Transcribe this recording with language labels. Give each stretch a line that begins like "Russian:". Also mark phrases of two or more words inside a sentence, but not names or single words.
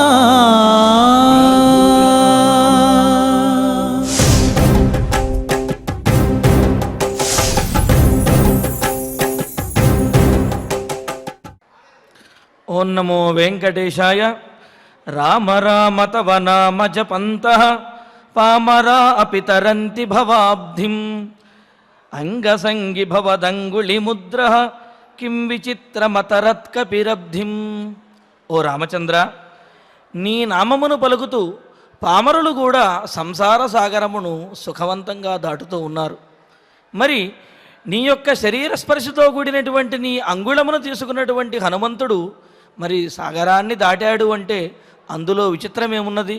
Sanskrit: ओं नमो वेंकटेशाय। राम राम तव नाम जपन्तः पामरा अपि तरन्ति भवाब्धिम् अंगसंगी भवदंगुलिमुद्रः किं विचित्रमतरत्कपिरब्धिम्।
Telugu: ఓ రామచంద్ర, నీ నామమును పలుకుతూ పామరులు కూడా సంసార సాగరమును సుఖవంతంగా దాటుతూ ఉన్నారు. మరి నీ యొక్క శరీర స్పర్శతో కూడినటువంటి నీ అంగుళమును తీసుకున్నటువంటి హనుమంతుడు మరి సాగరాన్ని దాటాడు అంటే అందులో విచిత్రమేమున్నది?